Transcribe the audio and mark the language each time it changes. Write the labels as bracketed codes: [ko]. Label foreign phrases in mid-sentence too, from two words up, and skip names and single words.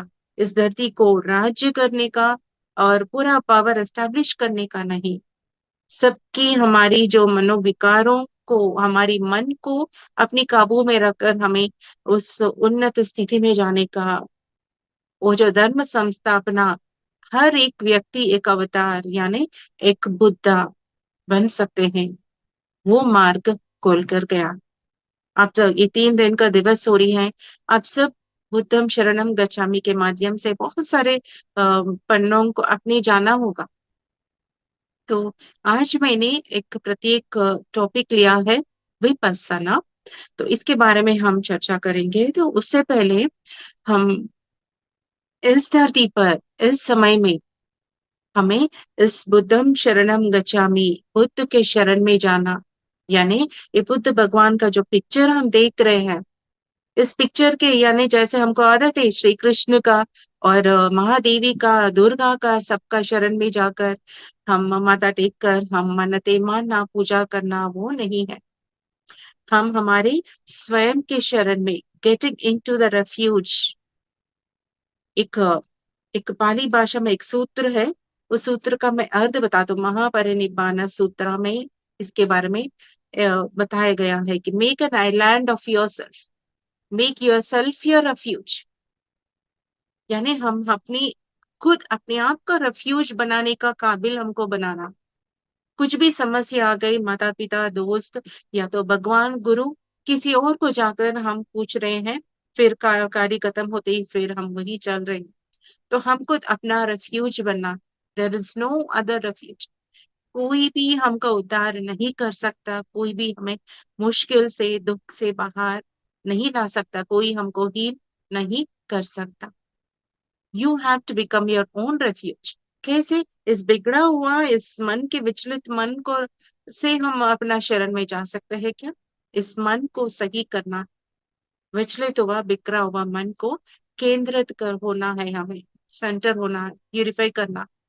[hi] इस धरती को राज्य करने का और पूरा [en] power establish [hi] करने का नहीं, सबकी हमारी जो मनोविकारों को, हमारी मन को अपनी काबू में रखकर हमें उस उन्नत स्थिति में जाने का, वो जो धर्म संस्थापना, हर एक व्यक्ति एक अवतार यानी एक बुद्धा बन सकते हैं, वो मार्ग खोल कर गया। आप तो ये 3 दिन का दिवस हो रही है, आप सब [pi] बुद्धम शरणम गच्छामि [hi] के माध्यम से बहुत सारे पन्नों को अपने जाना होगा। तो आज मैंने एक प्रत्येक टॉपिक लिया है, विपस्सना। तो इसके बारे में हम चर्चा करेंगे। तो उससे पहले हम इस धरती पर इस समय में हमें इस [pi] बुद्धम शरणम गच्छामि, [hi] बुद्ध के शरण में जाना, यानी ये बुद्ध भगवान का जो पिक्चर हम देख रहे हैं, इस पिक्चर के यानी जैसे हमको आदत है श्री कृष्ण का और महादेवी का, दुर्गा का, सबका शरण में जाकर हम माथा टेक कर हम मन्नतें मानना, पूजा करना, वो नहीं है। हम हमारे स्वयं के शरण में, [en] getting into the refuge, [hi] एक एक पाली भाषा में एक सूत्र है, उस सूत्र का मैं अर्थ बता दूं। महापरिनिब्बाण सूत्र में इसके बारे में बताया गया है कि [en] make an island of your self, make your self your refuge, [hi] यानी हम अपनी खुद अपने आप का रेफ्यूज बनाने का काबिल हमको बनाना। कुछ भी समस्या आ गई, माता पिता, दोस्त या तो भगवान, गुरु, किसी और को जाकर हम पूछ रहे हैं, फिर कार्य खत्म होते ही फिर हम वही चल रहे हैं। तो हम खुद अपना रेफ्यूज बनना। [en] There is no other refuge. [hi] कोई भी हमका उद्धार नहीं कर सकता, कोई भी हमें मुश्किल से, दुख से बाहर नहीं ला सकता, कोई हमको हील नहीं कर सकता। [en] You have to become your own refuge. [hi] कैसे? इस बिगड़ा हुआ, इस मन के विचलित मन को से हम अपना शरण में जा सकते हैं क्या? इस मन को सही करना, विचलित हुआ बिखरा हुआ मन को केंद्रित कर होना है, हमें सेंटर होना है, प्यूरिफाई करना।